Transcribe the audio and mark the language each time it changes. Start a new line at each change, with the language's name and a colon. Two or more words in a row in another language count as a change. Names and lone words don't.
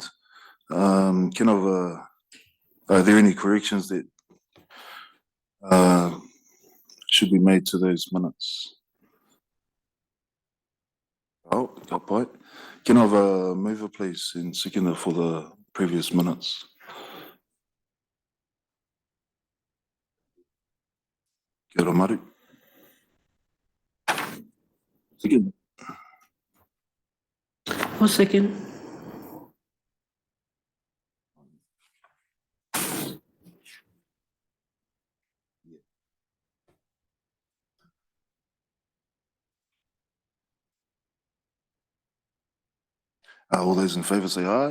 English: Are there any corrections that should be made to those minutes? Oh, got by. Can I have a mover, please, and seconder for the previous minutes?
Māori: Kia ora, Maru.
English: Second. One second. All those in favour say aye.